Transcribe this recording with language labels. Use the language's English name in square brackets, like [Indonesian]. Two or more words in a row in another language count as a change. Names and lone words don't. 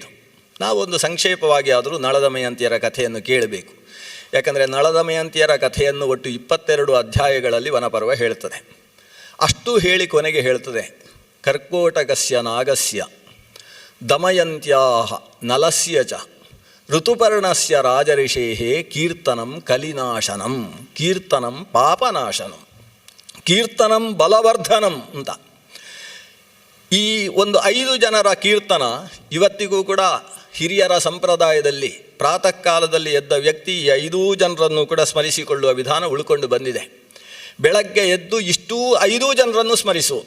[Kannada] ನಾವೊಂದು ಸಂಕ್ಷೇಪವಾಗಿ ಆದರೂ ನಳದಮಯಂತಿಯರ ಕಥೆಯನ್ನು ಕೇಳಬೇಕು. ಯಾಕಂದರೆ ನಳದಮಯಂತಿಯರ ಕಥೆಯನ್ನು ಒಟ್ಟು 22 ಅಧ್ಯಾಯಗಳಲ್ಲಿ ವನಪರ್ವ ಹೇಳ್ತದೆ. ಅಷ್ಟು ಹೇಳಿ ಕೊನೆಗೆ ಹೇಳ್ತದೆ, [Sanskrit] ಕರ್ಕೋಟಕಸ್ಯ ನಾಗಸ್ಯ ದಮಯಂತ್ಯಾ ನಲಸ್ಯ ಚ ಋತುಪರ್ಣಸ್ಯ ರಾಜಋಷೇಃ ಕೀರ್ತನಂ ಕಲಿನಾಶನಂ ಕೀರ್ತನಂ ಪಾಪನಾಶನಂ ಕೀರ್ತನಂ ಬಲವರ್ಧನಂ ಅಂತ. [Kannada] ಈ ಒಂದು 5 ಜನರ ಕೀರ್ತನ ಇವತ್ತಿಗೂ ಕೂಡ ಹಿರಿಯರ ಸಂಪ್ರದಾಯದಲ್ಲಿ ಪ್ರಾತಃ ಕಾಲದಲ್ಲಿ ಎದ್ದ ವ್ಯಕ್ತಿ ಈ 5 ಜನರನ್ನು ಕೂಡ ಸ್ಮರಿಸಿಕೊಳ್ಳುವ ವಿಧಾನ ಉಳ್ಕೊಂಡು ಬಂದಿದೆ. ಬೆಳಗ್ಗೆ ಎದ್ದು ಇಷ್ಟೂ 5 ಜನರನ್ನು ಸ್ಮರಿಸುವುದು.